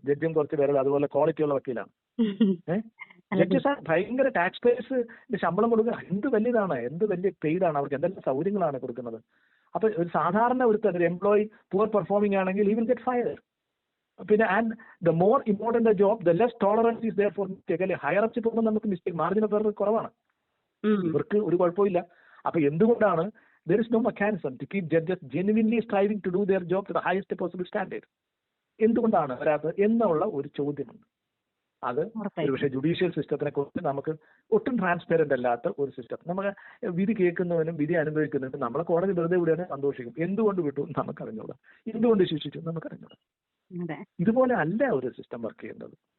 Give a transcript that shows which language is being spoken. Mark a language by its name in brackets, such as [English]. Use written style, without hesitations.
[Malayalam] ജഡ്ജും കുറച്ച് പേരുള്ള അതുപോലെ ക്വാളിറ്റി ഉള്ള വക്കീലാണ്. ജഡ്ജസ് ഭയങ്കര ടാക്സ് പേയേഴ്സ് ശമ്പളം കൊടുക്കുക, എന്ത് വലിയ പെയ്ഡാണ് അവർക്ക്, എന്തെല്ലാം സൗകര്യങ്ങളാണ് കൊടുക്കുന്നത്. അപ്പൊ ഒരു സാധാരണ ഒരു എംപ്ലോയി പുവർ പെർഫോമിംഗ് ആണെങ്കിൽ [English] he will get fired. പിന്നെ and the more important the job the less tolerance is there for mistake. [Malayalam] അല്ലെ, ഹയർ അപ്സിൽ പോകുമ്പോൾ നമുക്ക് മിസ്റ്റേക്ക് മാർജിൻ ഓഫ് എറർ കുറവാണ്, ഇവർക്ക് ഒരു കുഴപ്പമില്ല. അപ്പൊ എന്തുകൊണ്ടാണ് [English] there is no mechanism to keep judges genuinely striving to do their job to the highest possible standard? [Malayalam] എന്തുകൊണ്ടാണ് വരാത്തത് എന്നുള്ള ഒരു ചോദ്യമുണ്ട്. അത് ഒരുപക്ഷെ ജുഡീഷ്യൽ സിസ്റ്റത്തിനെ കുറിച്ച് നമുക്ക് ഒട്ടും ട്രാൻസ്പെറന്റ് അല്ലാത്ത ഒരു സിസ്റ്റം. നമുക്ക് വിധി കേൾക്കുന്നവനും വിധി അനുഭവിക്കുന്നവനും നമ്മളെ കോടതി വെറുതെ വിടുകയാണെങ്കിൽ സന്തോഷിക്കും. എന്തുകൊണ്ട് വിട്ടു നമുക്ക് അറിഞ്ഞൂടാ, എന്തുകൊണ്ട് ശിക്ഷിച്ചു നമുക്ക് അറിഞ്ഞൂടാ. ഇതുപോലെ അല്ല ഒരു സിസ്റ്റം വർക്ക് ചെയ്യേണ്ടത്.